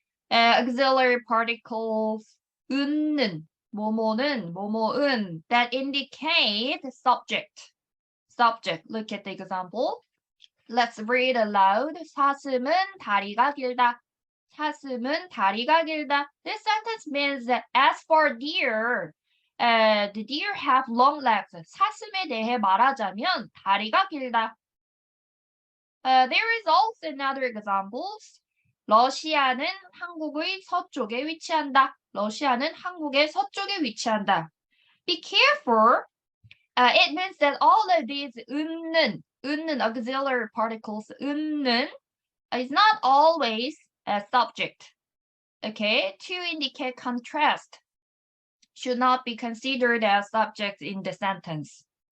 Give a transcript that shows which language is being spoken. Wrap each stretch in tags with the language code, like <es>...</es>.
<en>Auxiliary particles, 은는, 뭐뭐는, 뭐뭐은, that indicate subject. Look at the example. Let's read aloud.</en> <ko>사슴은 다리가 길다. 사슴은 다리가 길다.</ko> <en>This sentence means that as for deer, the deer have long legs.</en> <ko>사슴에 대해 말하자면 다리가 길다.</ko> <en>There is also another examples.</en> <ko>러시아는 한국의 서쪽에 위치한다. 러시아는 한국의 서쪽에 위치한다.</ko> <en>Be careful. It means that all of these 은는 auxiliary particles, 은는 is not always a subject. Okay, to indicate contrast, should not be considered as subjects in the sentence.</en>